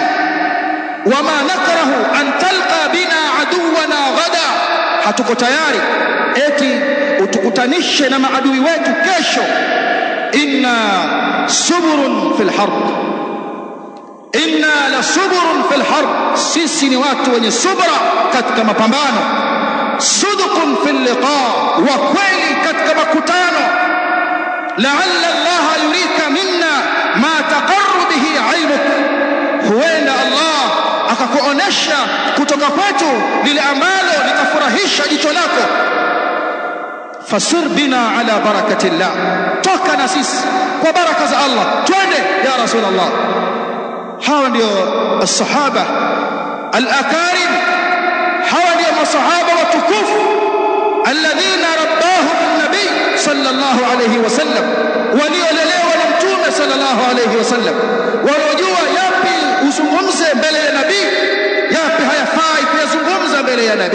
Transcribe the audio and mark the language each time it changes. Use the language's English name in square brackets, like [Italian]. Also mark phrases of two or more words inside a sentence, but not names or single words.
[Arabic] وما نكره أن تلقى بنا عدونا غدا, [Swahili] hatuko tayari eti utukutanishe na maadui wetu kesho. [Arabic] إنا صبر في الحرب، إنا لصبر في الحرب, [Swahili] sisi ni watu wenye subra katika mapambano. [Arabic] صدق في اللقاء, [Swahili] wa kweli katika makutano. [Arabic] لعل الله يريك منا ما تقر به عينك, [Swahili] huenda Allah akakuonesha kutoka kwetu lile ambalo litafurahisha jicho lako. [Arabic] فسر بنا على بركة الله, [Swahili] toka na sisi kwa baraka za Allah, twende [Arabic] يا رسول الله. [Swahili] Hawa ndio [Arabic] الصحابة الأكارم, [Swahili] hawa ndio masahaba watukufu [Arabic] الذين رباهم النبي صلى الله عليه وسلم, [Swahili] waliolelewa na mtume [Arabic] صلى الله عليه وسلم, [Swahili] waliojua yapi uzungumze mbele ya nabii, yapi hayafai kuyazungumza mbele ya nabii.